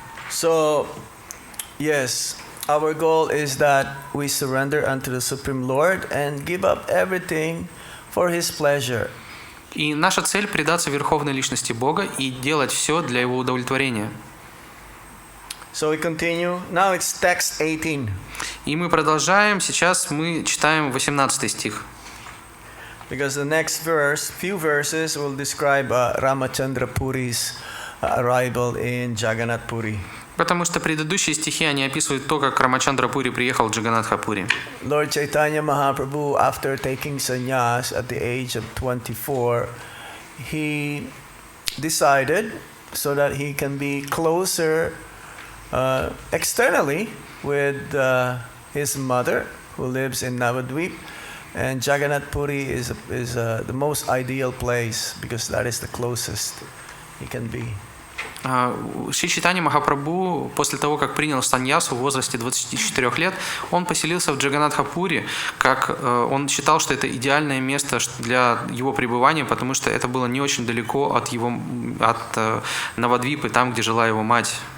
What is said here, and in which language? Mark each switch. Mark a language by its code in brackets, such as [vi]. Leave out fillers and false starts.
[en] So, yes, our goal is that we surrender unto the Supreme Lord and give up everything for His pleasure. [ru] И наша цель – предаться Верховной Личности Бога и делать все для Его удовлетворения. [en] So we continue. Now it's text 18. [ru] И мы продолжаем. Сейчас мы читаем 18 стих. [en] Because the next few verses will describe Ramachandra Puri's arrival in Jagannath Puri. [ru] Потому что предыдущие стихи, они описывают то, как Рамачандра Пури приехал в Джаганатха-Пури. [en] Lord Chaitanya Mahaprabhu, after taking sannyas at the age of 24, he decided so that he can be closer externally with his mother, who lives in Navadvip, And Jagannath Puri is the most ideal place because that is the closest he can be. [ru] Шри Чайтанья Махапрабху после того, как принял саньясу в возрасте 24 лет, он поселился в Джаганнатхапуре, как он считал, что это идеальное место для его пребывания, потому что это было не очень далеко от Навадвипы, там, где жила его мать.